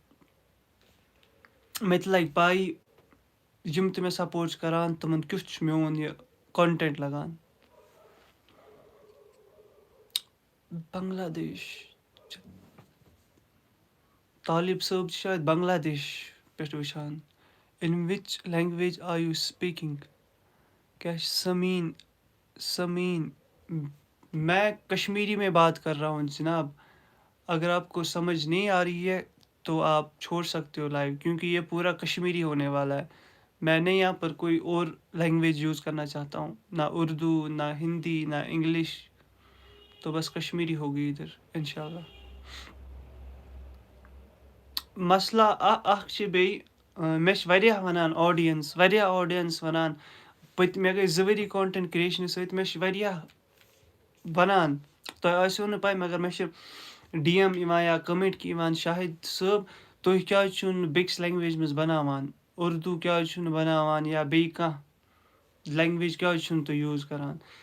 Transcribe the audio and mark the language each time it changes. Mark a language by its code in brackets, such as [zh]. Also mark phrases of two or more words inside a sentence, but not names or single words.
[ks] مےٚ تہِ لَگہِ پَے یِم تہِ مےٚ سپوٹ چھِ کَران تِمَن کیُتھ چھُ میون یہِ کانٹٮ۪نٛٹ لَگان بنٛگلادیش طالب صٲب چھِ شاید بنٛگلادیش پٮ۪ٹھ وٕچھان [en] in which language are you speaking [ks] کیٛاہ چھِ سمیٖن [ur] میں کشمیری میں بات کر رہا ہوں جناب اگر آپ کو سمجھ نہیں آ رہی ہے تو آپ چھوڑ سکتے ہو لائیو کیونکہ یہ پورا کشمیری ہونے والا ہے میں نے یہاں پر کوئی اور [en] language use [ur] کرنا چاہتا ہوں نہ اردو نہ ہندی نہ انگلش تو بس کشمیری ہوگی ادھر انشاءاللہ [ks] مسئلہ اَکھ چھِ بیٚیہِ مےٚ چھِ واریاہ وَنان آڈینٕس وَنان مےٚ گٔے 2 ؤری [en] content creation [ks] سۭتۍ مےٚ چھِ واریاہ وَنان تۄہہِ آسیو نہٕ پَے مگر مےٚ چھِ ڈی ایم یِوان یا کَمٮ۪نٛٹ کہِ یِوان شاہِد صٲب تُہۍ کیٛازِ چھُو نہٕ بیٚکِس لینٛگویج منٛز بَناوان اُردو کیٛازِ چھُو نہٕ بَناوان یا بیٚیہِ کانٛہہ لینٛگویج کیٛازِ چھُو نہٕ تُہۍ یوٗز کَران